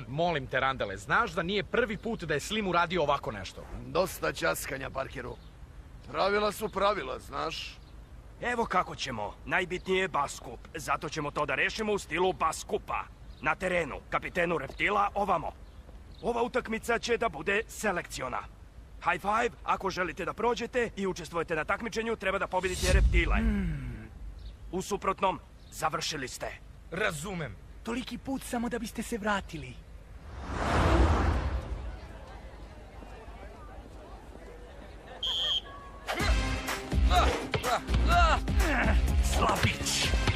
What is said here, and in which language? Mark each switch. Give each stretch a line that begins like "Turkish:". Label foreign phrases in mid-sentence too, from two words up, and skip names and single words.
Serbian: Molim te, Randale, znaš da nije prvi put da je Slim uradio ovako nešto? Dosta ćaskanja, Parkeru. Pravila su pravila, znaš? Evo kako ćemo. Najbitnije je bas skup. Zato ćemo to da rešimo u stilu bas skupa. Na terenu, kapitenu Reptila, ovamo. Ova utakmica će da bude selekciona. High five, ako želite da prođete i učestvujete na takmičenju, treba da pobedite Reptile. U suprotnom, završili ste. Razumem. Toliki put samo da biste se vratili. Slabić!